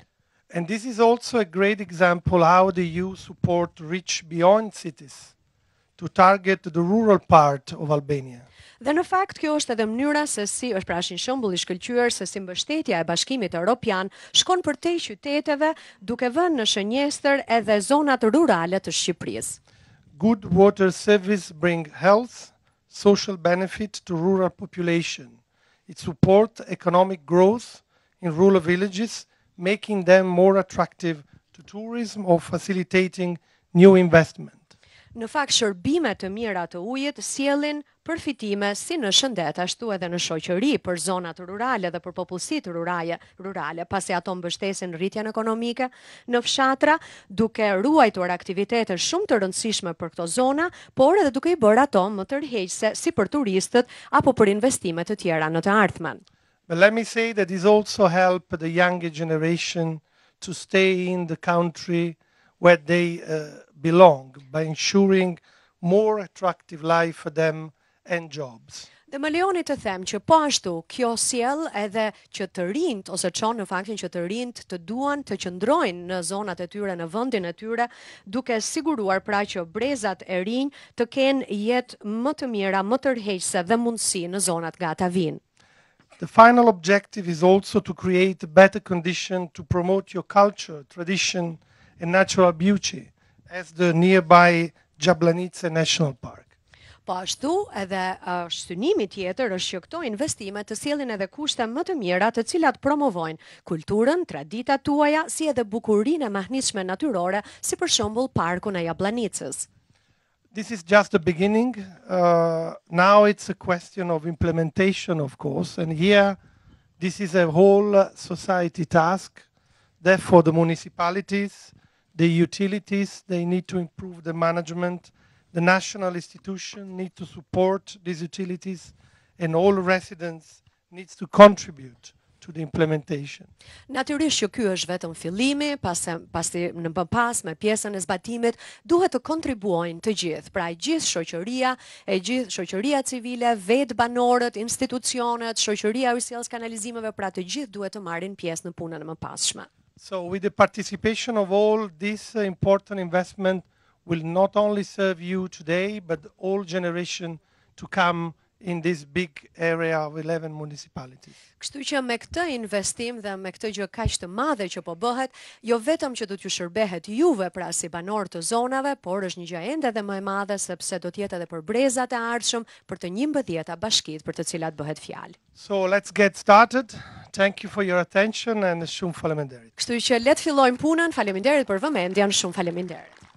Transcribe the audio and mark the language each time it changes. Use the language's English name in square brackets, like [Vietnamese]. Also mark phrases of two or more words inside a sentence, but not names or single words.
[English] And this is also a great example how the EU support reach beyond cities to target the rural part of Albania. [Albanian] Dhe në fakt kjo është edhe mënyra se si është pra një shembull i shkëlqyer se si mbështetja e Bashkimit Evropian shkon përtej qyteteve, duke vënë në shënjestër edhe zonat rurale të Shqipërisë. [English] Good water service bring health, social benefit to rural population. It support economic growth in rural villages, making them more attractive to tourism or facilitating new investment. [Albanian] Në fakt, shërbime të mira të ujit sjellin përfitime si në shëndet, ashtu edhe në shoqëri për zonat rurale dhe për popullsitë rurale, pasi ato mbështesin rritjen ekonomike në fshatra, duke ruajtur aktivitete shumë të rëndësishme për këto zona, por edhe duke i bërë ato më tërheqëse si për turistët apo për investime të tjera në të ardhmen. [English] But let me say that this also help the younger generation to stay in the country where they belong by ensuring more attractive life for them and jobs. [Albanian] Dhe më lejoni të them që po ashtu kjo sjell edhe që të rinjt ose çon në faktin që të rinjt të duan të qëndrojnë në zonat e tyre, në vendin e tyre, duke siguruar pra që brezat e rinj të kenë jetë më të mira, më tërheqëse dhe mundësi në zonat nga ata vinë. [English] The final objective is also to create a better condition to promote your culture, tradition and natural beauty as the nearby Jablanica National Park. [Albanian] Po ashtu edhe synimi tjetër është që këto investime të sjellin edhe kushte më të mira të cilat promovojnë kulturën, traditat tuaja, si edhe bukurinë e mahnitshme natyrore, si për shembull parkun e Jablanicës. [English] This is just the beginning. Now it's a question of implementation, of course, and here this is a whole society task. Therefore, the municipalities, the utilities, they need to improve the management. The national institution need to support these utilities, and all residents needs to contribute to the implementation. [Albanian] Natyrisht që ky është vetëm fillimi, pasi në pas me pjesën e zbatimit duhet të kontribuojnë të gjithë, pra gjithë shoqëria, shoqëria civile, vetë banorët, institucionet, shoqëria e sjelljes kanalizimeve, pra të gjithë duhet të marrin pjesë në punën e mëpasshme. [English] So with the participation of all, this important investment will not only serve you today, but all generation to come in this big area of 11 municipalities. Kështu që me këtë investim dhe me këtë gjë kaq të madhe që po bëhet, jo vetëm që do t'ju shërbehet juve pra si banor të zonave, por është një gjë ende dhe më e madhe sepse do të jetë edhe për brezat e ardhshëm, për të 11 bashkitë për të cilat bëhet fjalë. So let's get started. Thank you for your attention and [Albanian] shumë faleminderit. Kështu që le të fillojmë punën. Faleminderit për vëmendjen, shumë faleminderit.